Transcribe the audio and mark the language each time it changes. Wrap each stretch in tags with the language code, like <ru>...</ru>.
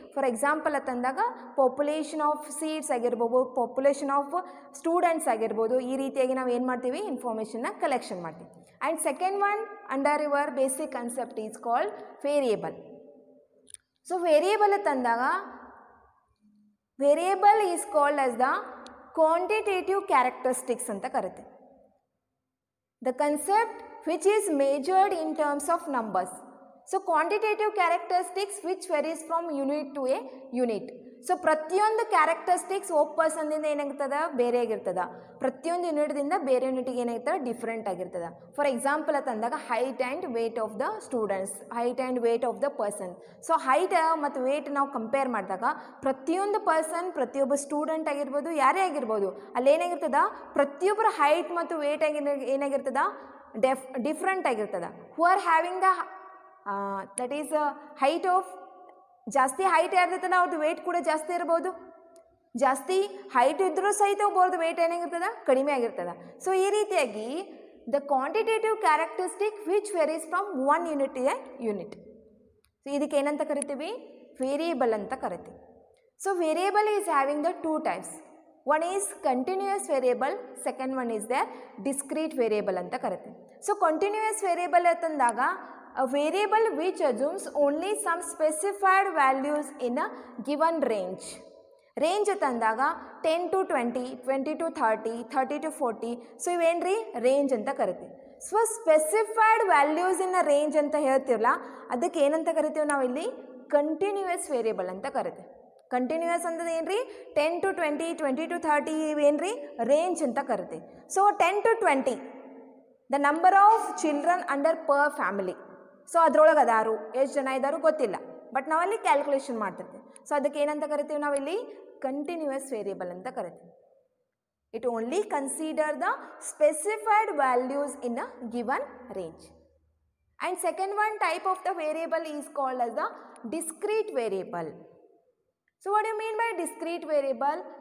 <kn>For example ಅಂತಂದಾಗ population of seats ಆಗಿರ್ಬೋದು, population of students ಆಗಿರ್ಬೋದು, ಈ ರೀತಿಯಾಗಿ ನಾವು ಏನು ಮಾಡ್ತೀವಿ, ಇನ್ಫಾರ್ಮೇಷನ್ನ ಕಲೆಕ್ಷನ್ ಮಾಡ್ತೀವಿ.</kn> <en>And second one under your basic concept is called variable. So variable ಅಂತಂದಾಗ variable is called as the quantitative characteristics</en> <kn>ಅಂತ ಕರಿತೀವಿ.</kn> <en>The concept which is measured in terms of numbers. So quantitative characteristics which varies from unit to a unit.</en> <kn>So ಪ್ರತಿಯೊಂದು characteristics ಒಬ್ಬ ಪರ್ಸನ್ದಿಂದ ಏನಾಗಿರ್ತದ, ಬೇರೆ ಆಗಿರ್ತದ. ಪ್ರತಿಯೊಂದು ಯೂನಿಟ್ದಿಂದ ಬೇರೆ ಯೂನಿಟಿಗೆ ಏನಾಗಿರ್ತದೆ, ಡಿಫ್ರೆಂಟ್ ಆಗಿರ್ತದೆ.</kn> <en>For example ಅಂತಂದಾಗ height and weight of the students, height and weight of the person.</en> <kn>So height ಮತ್ತು ವೇಟ್ ನಾವು ಕಂಪೇರ್ ಮಾಡಿದಾಗ ಪ್ರತಿಯೊಂದು ಪರ್ಸನ್, ಪ್ರತಿಯೊಬ್ಬ ಸ್ಟೂಡೆಂಟ್ ಆಗಿರ್ಬೋದು, ಯಾರೇ ಆಗಿರ್ಬೋದು, ಅಲ್ಲಿ ಏನಾಗಿರ್ತದ, ಪ್ರತಿಯೊಬ್ಬರ ಹೈಟ್ ಮತ್ತು ವೇಟ್ ಏನಾಗಿರ್ತದ, ಡಿಫ್ರೆಂಟ್ ಆಗಿರ್ತದೆ.</kn> <en>who are having the that is height of,</en> <kn>ಜಾಸ್ತಿ ಹೈಟ್ ಯಾರ್ದಿರ್ತದೆ ಅವ್ರದ್ದು ವೇಟ್ ಕೂಡ ಜಾಸ್ತಿ ಇರ್ಬೋದು, ಜಾಸ್ತಿ ಹೈಟ್ ಇದ್ದರೂ ಸಹಿತ ಒಬ್ಬರದ್ದು ವೇಟ್ ಏನಾಗಿರ್ತದೆ, ಕಡಿಮೆ ಆಗಿರ್ತದೆ.</kn> <en>so</en> <kn>ಈ ರೀತಿಯಾಗಿ</kn> <en>The quantitative characteristic which varies from one unit to a unit.</en> <kn>So ಇದಕ್ಕೆ ಏನಂತ ಕರಿತೀವಿ, ವೇರಿಯೇಬಲ್ ಅಂತ ಕರಿತೀವಿ.</kn> <en>So variable is having the two types. One is continuous variable, second one is the discrete variable</en> <kn>ಅಂತ ಕರಿತೀವಿ.</kn> <en>So continuous variable ಅಂತಂದಾಗ a variable which assumes only some specified values in a given range. Range ಅಂತಂದಾಗ 10 to 20, 20 to 30, 30 to 40.</en> <kn>So ಇವೇನ್ರಿ range ಅಂತ ಕರಿತೀವಿ. So</kn> <en>specified values in range</en> <kn>ಅಂತ ಹೇಳ್ತೀವಲ್ಲ ಅದಕ್ಕೆ ಏನಂತ ಕರಿತೀವಿ ನಾವು ಇಲ್ಲಿ, ಕಂಟಿನ್ಯೂಯಸ್ ವೇರಿಯೇಬಲ್ ಅಂತ ಕರಿತೀವಿ. ಕಂಟಿನ್ಯೂಯಸ್ ಅಂದ್ರೆ ಏನ್ರಿ, 10 to 20, 20 to 30 ಇವೇನ್ರಿ ರೇಂಜ್ ಅಂತ ಕರಿತೀವಿ.</kn> <en>So 10 to 20 the number of children under per family.</en> <kn>So ಅದ್ರೊಳಗೆ ಅದಾರು ಎಷ್ಟು ಜನ ಇದ್ದಾರು ಗೊತ್ತಿಲ್ಲ, ಬಟ್ ನಾವಲ್ಲಿ ಕ್ಯಾಲ್ಕುಲೇಷನ್ ಮಾಡ್ತಿರ್ತೀವಿ. ಸೊ ಅದಕ್ಕೆ ಏನಂತ ಕರಿತೀವಿ ನಾವಿಲ್ಲಿ, ಕಂಟಿನ್ಯೂಯಸ್ ವೇರಿಯೇಬಲ್ ಅಂತ ಕರಿತೀವಿ.</kn> <en>It only consider the specified values in a given range. And second one type of the variable is called as the discrete variable. So what do you mean by discrete variable?</en>